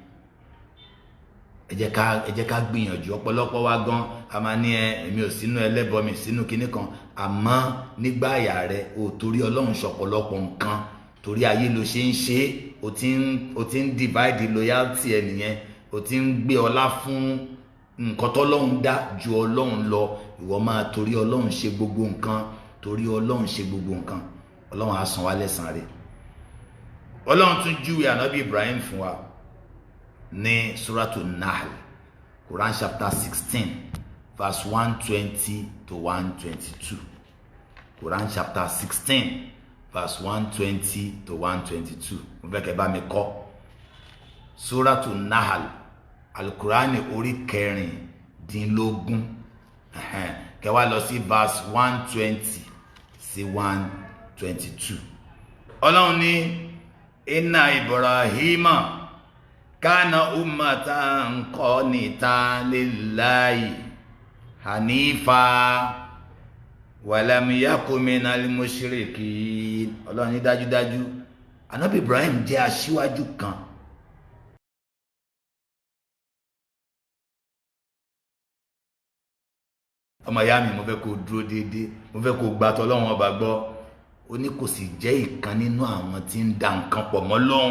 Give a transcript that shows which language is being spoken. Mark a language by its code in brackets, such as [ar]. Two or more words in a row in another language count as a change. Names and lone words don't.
[yo] ẹ jẹ́ ká gbìyànjú ọ̀pọ̀lọpọ̀ wa gan a máa ní èmi ò sínú ẹlẹ́bọ mi sínú kinní kan àmọ́ nígbà àyà rẹ ò torí Ọlọ́run ṣọ̀pọ̀lọpọ̀ nǹkan torí ayé ló ṣe ń ṣe, o ti ń [en] divide loyalty [yo] ẹ nìyẹn, o ti ń gbé ọlá fún nǹkan tọ́lọ́run dá ju Ọlọ́run lọ. Ìwọ máa torí Ọlọ́run ṣe gbogbo nǹkan, torí Ọlọ́run ṣe gbogbo nǹkan, Ọlọ́run á san wá lẹ́san rẹ̀. Ọlọ́run tún júwe ànábì Ibrahim fún wa ní Suratul Nahl, [en] Quran chapter 16 verse 120 to 122. Quran chapter 16 verse 120 to 122. [yo] Mo fẹ́ kẹ́ bá mi kọ́ Suratul Nahl, Al-Qur'ani orí kẹrìndínlógún, kẹ́ wá lọ sí verse 120 sí 122. Ọlọ́run ní [ar] إن إبراهيم كان أمة قانتا لله حنيفا ولم يكن من المشركين. [yo] Ọlọ́run ní dájúdájú ànábì Ibrahim jẹ́ aṣíwájú kan ọmọ ìyá mi, mo fẹ́ kó dúró déédéé, mo fẹ́ kó gbà t'Ọlọ́run ọba gbọ́. Ó ní kò sì jẹ́ ìkan nínú àwọn tí ń da nǹkan pọ̀ mọ́ Ọlọ́run.